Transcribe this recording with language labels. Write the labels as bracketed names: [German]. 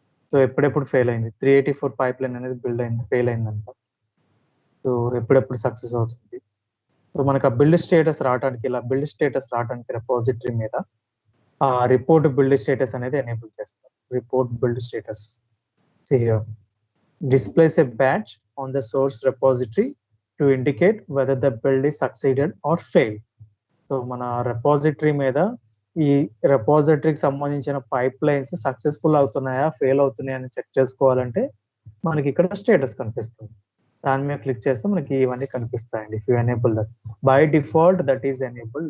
[Telugu] So ఎప్పుడెప్పుడు fail అయింది, 384 pipe line అనేది బిల్డ్ అయింది, ఫెయిల్ అయిందంట. సో ఎప్పుడెప్పుడు సక్సెస్ అవుతుంది. సో మనకు ఆ బిల్డ్ స్టేటస్ రావడానికి, ఇలా బిల్డ్ స్టేటస్ రావడానికి రెపాజిటరీ మీద ఆ రిపోర్ట్ బిల్డ్ స్టేటస్ అనేది ఎనేబుల్ చేస్తారు. [English] Report build status displays a badge on the source repository to indicate whether the build is succeeded or failed. [Telugu] So మన రెపాజిటరీ మీద ఈ రెపాజిటరీకి సంబంధించిన పైప్ లైన్స్ సక్సెస్ఫుల్ అవుతున్నాయా, ఫెయిల్ అవుతున్నాయా అని చెక్ చేసుకోవాలంటే మనకి ఇక్కడ స్టేటస్ కనిపిస్తుంది. దాని మీద క్లిక్ చేస్తే మనకి ఇవన్నీ కనిపిస్తాయండి. [English] If you enable that, by default that is enable.